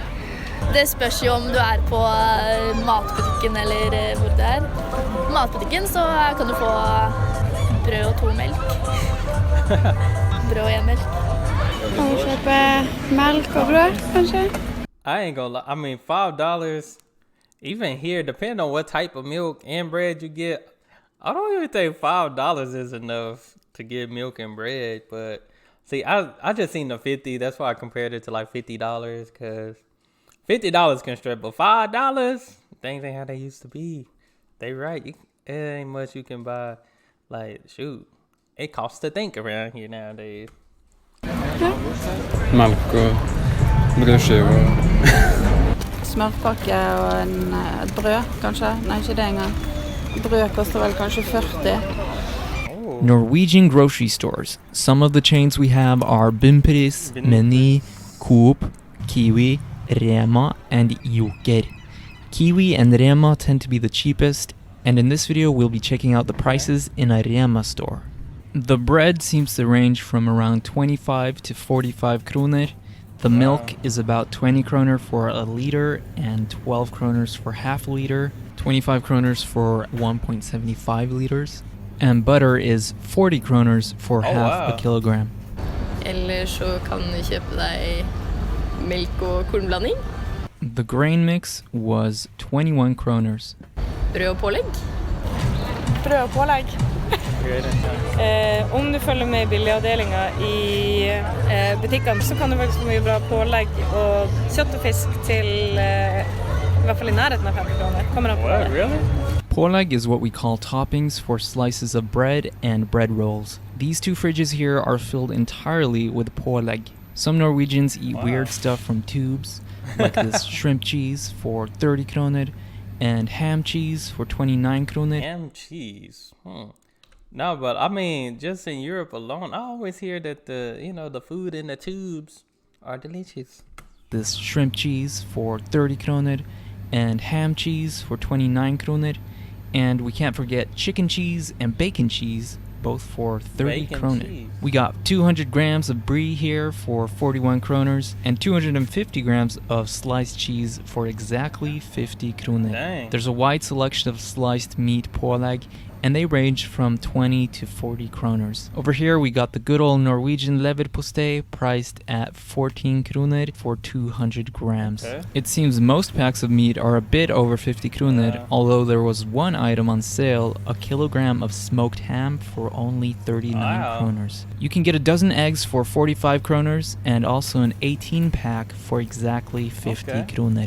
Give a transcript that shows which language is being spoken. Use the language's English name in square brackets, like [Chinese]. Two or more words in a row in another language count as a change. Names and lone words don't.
[Norwegian] Det spørs jo om du er på matbutikken eller hvor det er. På matbutikken så kan du få brød og 2 melk. Brød og 1 melk. Kan du kjøpe melk og brød, kanskje? [English] I ain't gonna lie. I mean, $5, even here, depending on what type of milk and bread you get, I don't even think $5 is enough to get milk and bread. But see, I just seen the 50. That's why I compared it to like $50, because $50 can strip, but $5, things ain't how they used to be. They right. It ain't much you can buy. Like, shoot, it costs to think around here nowadays. [Norwegian] Melk og brødskive. Smørpakke og et brød, kanskje? Nei, ikke det engang. Brød koster vel kanskje 40. [English] Norwegian grocery stores. Some of the chains we have are Bumpris, Meny, Coop, Kiwi, Rema, and Joker. Kiwi and Rema tend to be the cheapest, and in this video we'll be checking out the prices in a Rema store. The bread seems to range from around 25 to 45 kroner. The milk is about 20 kroner for a liter and 12 kroners for half a liter, 25 kroners for 1.75 liters, and butter is 40 kroners for half a kilogram. [Norwegian] Eller så kan du kjøpe deg melk og kornblanding. [English] The grain mix was 21 kroners. [Norwegian] Brød og pålegg. Brød og pålegg. Om du følger med i billigavdelingen i butikkene, så kan du velge så mye bra pålegg og kjøtt og fisk til i hvert fall i nærheten av 50 kroner. Kommer an på det. [English] Pålegg is what we call toppings for slices of bread and bread rolls. These two fridges here are filled entirely with pålegg. Some Norwegians eat weird stuff from tubes, like this shrimp cheese for 30 kroner and ham cheese for 29 kroner. Ham cheese. No, but I mean, just in Europe alone, I always hear that the food in the tubes are delicious. This shrimp cheese for 30 kroner and ham cheese for 29 kroner. And we can't forget chicken cheese and bacon cheese, both for 30 kroner. We got 200 grams of brie here for 41 kroners and 250 grams of sliced cheese for exactly 50 kroner. Dang. There's a wide selection of sliced meat pålegg, and they range from 20 to 40 kroners. Over here we got the good old Norwegian leverpostei, priced at 14 kroner for 200 grams. Okay. It seems most packs of meat are a bit over 50 kroner, although there was one item on sale, a kilogram of smoked ham for only 39 kroners. You can get a dozen eggs for 45 kroners and also an 18 pack for exactly 50 kroner.